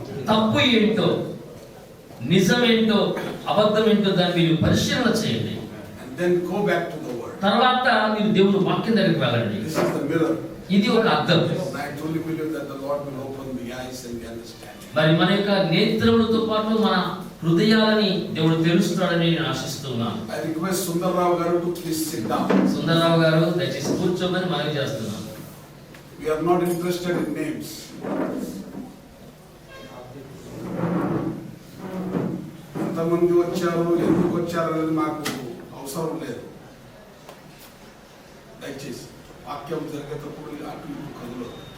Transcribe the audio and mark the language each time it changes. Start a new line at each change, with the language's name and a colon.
Telugu: తప్పు ఏంటో, నిజమేంటో, అబద్ధం ఏంటో దాన్ని మీరు పరిశీలన చేయండి.
English: Then go back to the word.
Telugu: తర్వాత మీరు దేవుని వాక్యం దగ్గరికి వెళ్ళండి.
English: This is the mirror.
Telugu: ఇది ఒక అద్దం.
English: I truly believe that the Lord will open the eyes and the understanding.
Telugu: మరి మన యొక్క నేత్రములతో పాటు మన హృదయాలని దేవుడు తెరుస్తాడని నేను ఆశిస్తున్నాను.
English: I request Sundarrao garu to please sit down.
Telugu: Sundara Rao గారు దయచేసి కూర్చోమని మనవి చేస్తున్నాను.
English: We are not interested in names.
Telugu: ఎంతమంది వచ్చారు, ఎందుకు వచ్చారు అనేది మాకు అవసరం లేదు. దయచేసి వాక్యం జరిగేటప్పుడు అటు ఇటు కదులు.